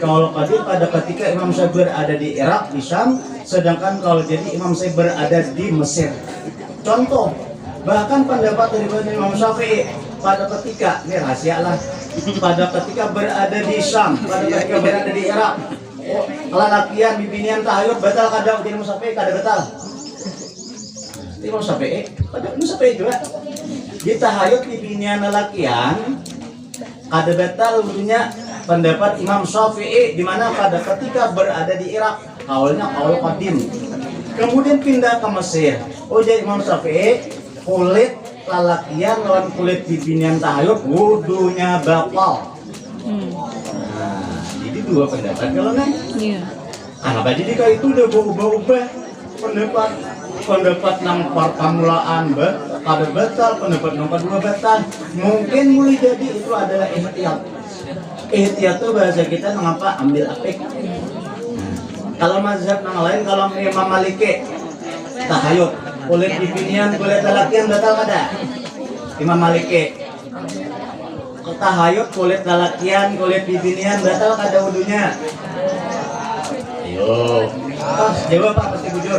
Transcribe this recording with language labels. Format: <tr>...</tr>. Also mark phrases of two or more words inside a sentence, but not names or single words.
<ar>Qaul qadim</ar> <id>pada ketika Imam Syafi'i berada di Irak, di Syam, sedangkan</id> <ar>qaul jadid</ar> <id>Imam Syafi'i berada di Mesir. Contoh, bahkan pendapat dari Imam Syafi'i pada ketika, ini rahasia lah, pada ketika berada di Syam, pada ketika berada di Irak,</id> <bjn>lalakian bibinian tahayud batal kadang Imam Syafi'i kada batal. Imam Syafi'i, pada Imam Syafi'i juga di tahayud bibinian lalakian kada batal wudunya pendapat Imam Syafi'i, di mana pada ketika berada di Irak kaulnya</bjn> <ar>qaul qadim.</ar> <bjn>Kemudian pindah ke Mesir. Jadi Imam Syafi'i kulit lalakian lawan kulit bibinian tahayud wudunya batal.</bjn> <id>Nah, jadi dua pendapat kalau nih. Iya.</id> <bjn>Kenapa jadi kayak itu udah berubah-ubah pendapat nang permulaan kada batal, pendapat nomor 2 batal.</bjn> <id>Mungkin mulai jadi itu adalah ihtiyat. Ihtiyat itu bahasa kita mengapa</id> <bjn>ambil apik. Kalau mazhab yang lain, kalau Imam Maliki tahayud kulit bibinian kulit lalakian batal kada? Imam Maliki tahayud kulit lalakian kulit bibinian batal kada wudunya? Ayo jawab Pak, pasti bujur.</bjn>